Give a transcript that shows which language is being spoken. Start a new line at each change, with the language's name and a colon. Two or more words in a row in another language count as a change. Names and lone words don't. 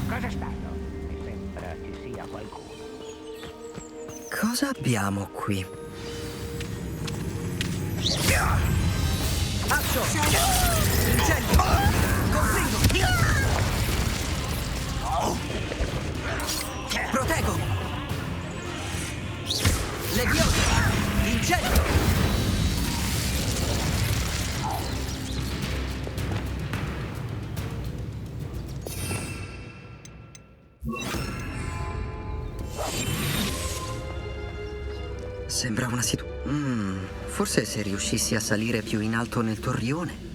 Italian: bastardo. Mi sembra ci sia qualcuno. Cosa abbiamo qui? Azzo! Incendio! Costringo! Proteggo! Leviosa! Incendio! Sembra una situazione... forse se riuscissi a salire più in alto nel torrione.